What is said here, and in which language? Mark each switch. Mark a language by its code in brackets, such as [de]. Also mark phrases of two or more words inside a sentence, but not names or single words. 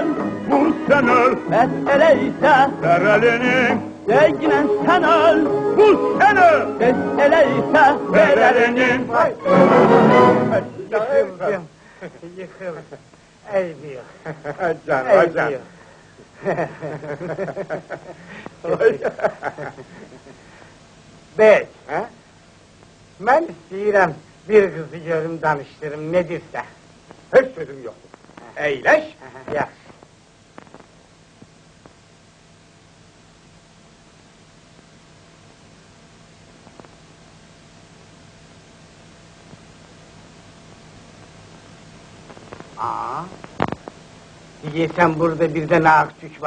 [tr] Bu sen öl Mesele ise Ver elini De yine sen öl Bu sen öl Mesele ise Ver elini Yıkıldım. Ey büyük. Can. [az] Bey, mən istəyirəm bir qızı görüm, danışdırım, nedirsə. Heç sözüm yoxdur. Əyləş. Yaxşı. Deyəsən burada bir də nağ tük var.